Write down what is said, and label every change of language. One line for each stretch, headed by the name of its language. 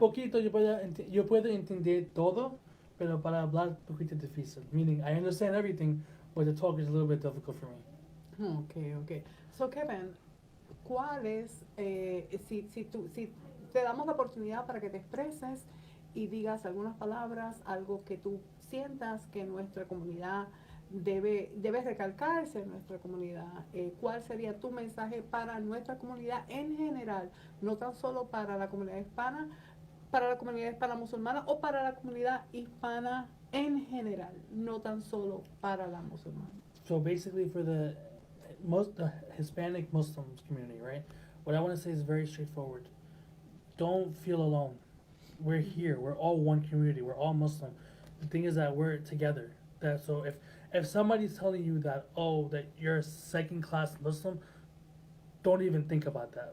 Spanish: Poquito, yo puedo entender todo, pero para hablar poquito difícil.
English: Meaning, I understand everything, but the talk is a little bit difficult for me. Okay.
Spanish: So, Kevin, ¿cuáles, si te damos la oportunidad para que te expreses y digas algunas palabras, algo que tú sientas que nuestra comunidad debe recalcarse en nuestra comunidad, ¿cuál sería tu mensaje para nuestra comunidad en general, no tan solo para la comunidad hispana musulmana o para la comunidad hispana en general, no tan solo para la musulmana?
English: So basically, for the Hispanic Muslims community, right? What I want to say is very straightforward. Don't feel alone. We're here. We're all one community. We're all Muslim. The thing is that we're together. So if somebody's telling you that you're a second-class Muslim, don't even think about that.